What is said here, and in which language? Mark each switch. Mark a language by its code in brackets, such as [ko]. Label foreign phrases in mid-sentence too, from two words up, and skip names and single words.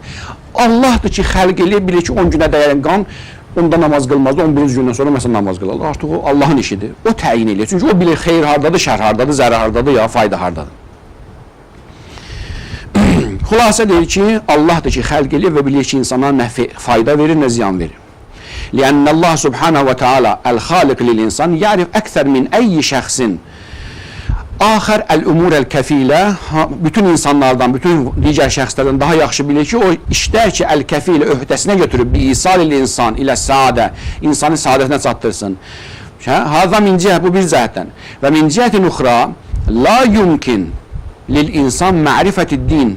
[az] Allahdır ki, xəlq eləyir, bilir ki, 10 günə dəyən qan, onda namaz qılmazdı, 11-ci gündən sonra məsələn namaz qılarlar. Artıq o Allahın işidir. O təyin eləyir. Çünki o bilir xeyr hardadır, şər hardadır, zərər hardadır, ya fayda hardadır. Xülasə deyir ki, Allahdır ki, xəlq edir və bilir ki, insana nə fayda verir, nə ziyan verir. [ar] لأن الله سبحانه وتعالى الخالق للإنسان يعرف أكثر من أي شخص آخر الأمور الكفيلة. [az] Bütün insanlardan, bütün digər şəxslərdən daha yaxşı bilir ki, o işlər ki, el-kefil öhdəsinə götürüb [ar] بإيصال الإنسان إلى السعادة, [az] insanı saadətinə çatdırsın. [ar] هذا من جهة, [az] bu bir cəhətdən. [ar] و من جهة أخرى لا يمكن للإنسان معرفة الدين.